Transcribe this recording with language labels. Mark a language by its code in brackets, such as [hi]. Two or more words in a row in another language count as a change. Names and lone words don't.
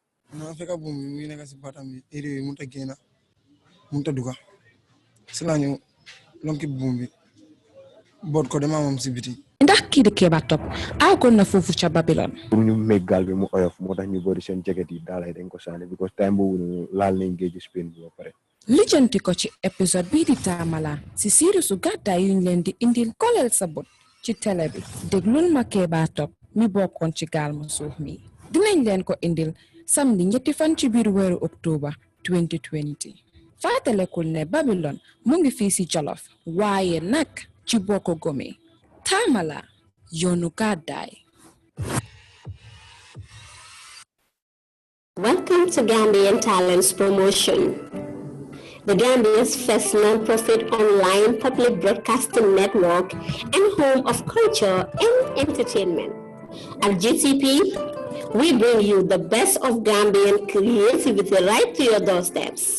[wo] non fekk buum bi mu ngi nekk si baatam bi erreur yi mënut a génn mënut a duga si laa ñu lonki buum bi boot ko dama moom si biti. ndax kii di Kéba Top aagoon na foofu ca Babylon. pour ñu meg gaal bi mu oyof moo tax ñu bëri seen jacket yi daalay dañ ko sànni [en] because time [wo] boobu laal nañ géeju Spain bi ba pare. lijjanti ko ci épisode bii di Tamala si sirisu gàddaay yuñ leen di indil koleel sa bot ci télé bi déglul ma Kéba Top mi bokkoon ci gaal mu suuf mi dinañ leen ko indil samedi 2 fan ci biir weeru octobre 2020 fàttalekul ne Babylon mu ngi fii si Jolof waaye nag ci Boko Gome Tamala yoonu gàddaay. [en] Welcome to Gambian Talents Promotion, the Gambia's first non-profit online public broadcasting network and home of culture and entertainment. At GTP, we bring you the best of Gambian creativity right to your doorsteps.